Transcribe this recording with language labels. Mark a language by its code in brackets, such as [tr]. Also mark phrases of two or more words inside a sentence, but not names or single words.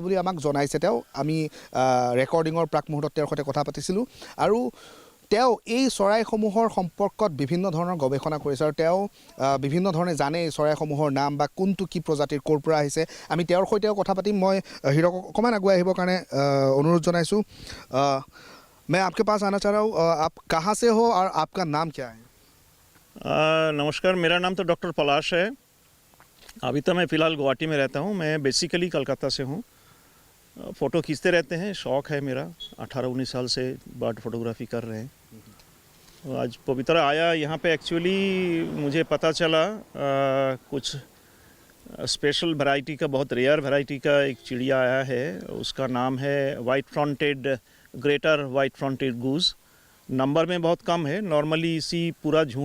[as] বুলি আমাক জনাইছে তেওঁ আমি ৰেকৰ্ডিঙৰ প্ৰাক মুহূৰ্তত তেওঁৰ সৈতে কথা পাতিছিলোঁ আৰু তেওঁ এই চৰাইসমূহৰ সম্পৰ্কত বিভিন্ন ধৰণৰ গৱেষণা কৰিছে আৰু তেওঁ বিভিন্ন ধৰণে জানে এই চৰাইসমূহৰ নাম বা কোনটো কি প্ৰজাতিৰ ক'ৰ পৰা আহিছে আমি তেওঁৰ সৈতেও কথা পাতিম মই হিৰক অকণমান আগুৱাই আহিবৰ কাৰণে অনুৰোধ জনাইছোঁ [hi] मैं आपके पास आना चाह रहा हूँ आप कहाँ से हो और आपका नाम क्या है नमस्कार मेरा नाम तो डॉक्टर पलाश है अभी तो मैं फ़िलहाल गुवाहाटी में रहता हूँ मैं बेसिकली कलकत्ता से हूँ फ़ोटो खींचते रहते हैं शौक़ है मेरा 18-19 साल से [en] bird photography [hi] कर रहे हैं आज पवित्रा आया यहाँ पे एक्चुअली मुझे पता चला कुछ [en] special variety [hi] का बहुत [en] rare variety [hi] का एक चिड़िया आया है उसका नाम है [en] white fronted greater white fronted goose [hi] नंबर में बहुत कम है नॉर्मली इसी पूरा झुंड